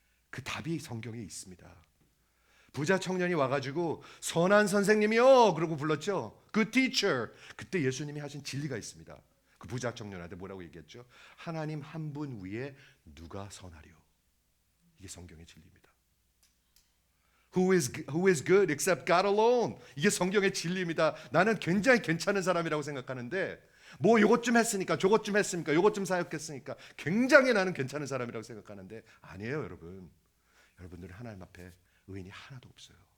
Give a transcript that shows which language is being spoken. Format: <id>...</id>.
<ko>그 답이 성경에 있습니다. 부자 청년이 와가지고 선한 선생님이요 그러고 불렀죠.</ko> <en>Good teacher.</en> <ko>그때 예수님이 하신 진리가 있습니다. 그 부자 청년한테 뭐라고 얘기했죠? 하나님 한 분 위에 누가 선하려? 이게 성경의 진리입니다.</ko> <en>Who is good except God alone?</en> <ko>이게 성경의 진리입니다. 나는 굉장히 괜찮은 사람이라고 생각하는데 뭐 요것 좀 했으니까 저것 좀 했으니까 요것 좀 사역했으니까 굉장히 나는 괜찮은 사람이라고 생각하는데 아니에요. 여러분. 여러분들은 하나님 앞에 의인이 하나도 없어요.</ko>